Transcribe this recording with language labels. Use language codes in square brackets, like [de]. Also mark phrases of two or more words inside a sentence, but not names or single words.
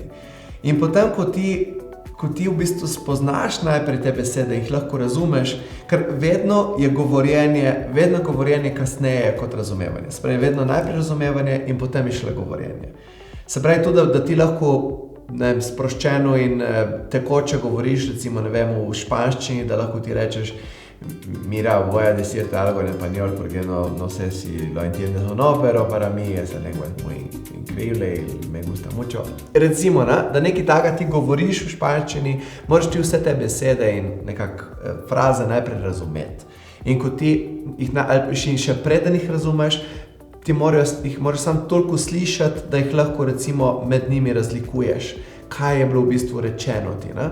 [sl] In potem, ko ti v bistvu spoznaš najprej te besede in jih lahko razumeš, ker vedno je govorjenje kasneje kot razumevanje. Se pravi, vedno najprej razumevanje in potem je šele govorjenje. Se pravi tudi, da ti lahko sproščeno in tekoče govoriš, recimo, v španščini, da lahko ti rečeš [es] mira, voy a decirte algo en español porque no sé si lo entiendes o no, pero para mí esa lengua es muy increíble y me gusta mucho. [sl] Recimo, da nekaj takega ti govoriš v španščini, moraš ti vse te besede in nekako fraze najprej razumeti. In ko ti jih še preden jih razumeš, jih moraš samo toliko slišati, da jih lahko recimo med njimi razlikuješ, kaj je bilo v bistvu rečeno ti, ne?